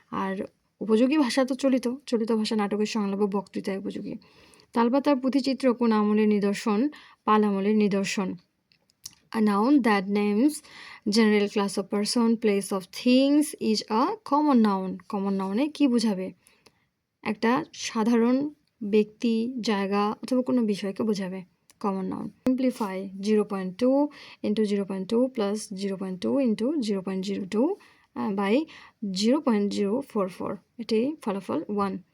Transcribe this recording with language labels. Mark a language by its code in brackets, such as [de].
[bn] আর উপযোগী ভাষা তো চলিত ভাষা নাটকের সংলাপ ও বক্তৃতায় উপযোগী। তালপাতার পুঁথিচিত্র কোন আমলের নিদর্শন? পাল আমলের নিদর্শন। [en] A noun that names general class of person, place of things is a common noun. [bn] Common নাউনে কি বোঝাবে? একটা সাধারণ ব্যক্তি, জায়গা অথবা কোনো বিষয়কে বোঝাবে, common noun. Simplify 0.2 into 0.2 plus 0.2 into 0.02 by 0.044, এটি ফলাফল 1।